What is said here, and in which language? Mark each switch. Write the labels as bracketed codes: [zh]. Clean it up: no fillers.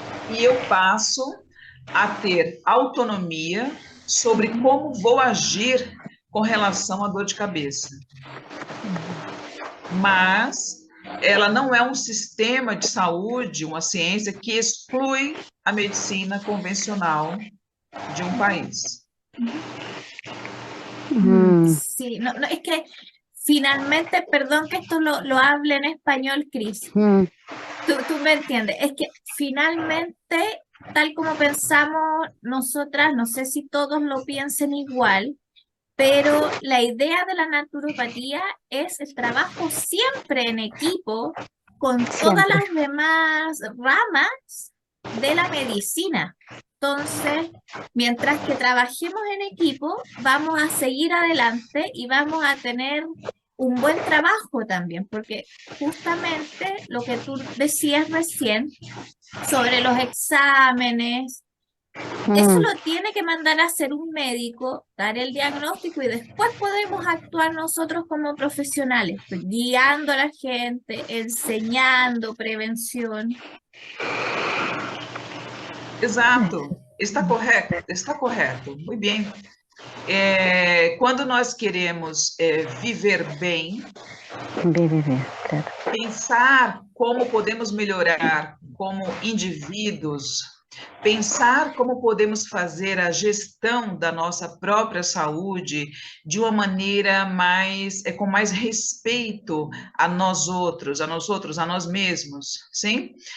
[pt] E eu passo a ter autonomia sobre como vou agir com relação à dor de cabeça. Mas ela não é um sistema de saúde, uma ciência que exclui a medicina convencional de um país. mm, [es] Sí, no, es que finalmente, perdón que esto lo hable en español, Cris, mm, tú me entiendes, es que finalmente, tal como pensamos nosotras, no sé si todos lo piensen igual, pero la idea de la naturopatía es el trabajo siempre en equipo con todas siempre. las demás ramas de la medicina. Entonces, mientras que trabajemos en equipo, vamos a seguir adelante y vamos a tener un buen trabajo también, porque justamente lo que tú decías recién sobre los exámenes, eso Mm, lo tiene que mandar a hacer un médico, dar el diagnóstico y después podemos actuar nosotros como profesionales, pues, guiando a la gente, enseñando prevención. [pt] Exato, está correto, muito bem. Quando nós queremos viver bem, vive, claro. pensar como podemos melhorar como indivíduos, pensar como podemos fazer a gestão da nossa própria saúde de uma maneira com mais respeito a nós outros, a nós mesmos, sim?